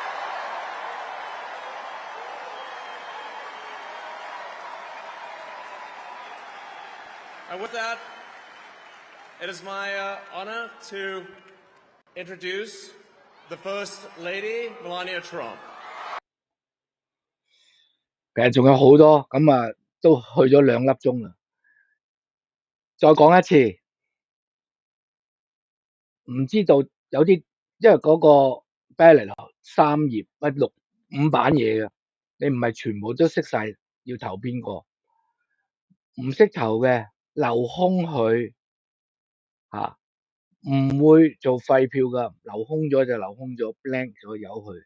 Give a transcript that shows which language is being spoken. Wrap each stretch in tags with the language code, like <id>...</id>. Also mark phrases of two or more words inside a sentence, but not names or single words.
<en>And with that, it is my honor to introduce the First Lady, Melania Trump.</en> <yue>其實仲有好多，咁都去咗2粒鐘啦。再講一次，唔知道有啲，因為嗰個 ballot 3頁5版嘢嘅，你唔係全部都識晒要投邊個，唔識投嘅留空佢唔會做廢票㗎，留空咗就留空咗 ，blank 咗由佢。</yue>